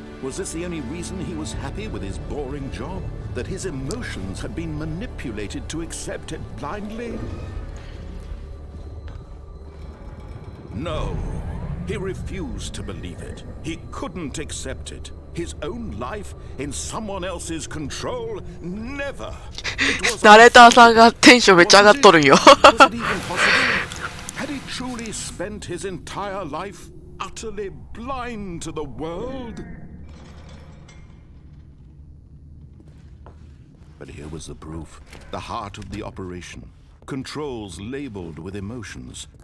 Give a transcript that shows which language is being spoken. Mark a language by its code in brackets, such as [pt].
[en] Was this the only reason he was happy with his boring job? That his emotions had been manipulated to accept it blindly? No, he refused to believe it. He couldn't accept it. His own life in someone else's control? Never. [ja] ナレーターさんがテンションめっちゃ上がっとるんよ。 [en] Was it even possible? Had he truly spent his entire life utterly blind to the world? But here was the proof. The heart of the operation. Controls labeled with emotions.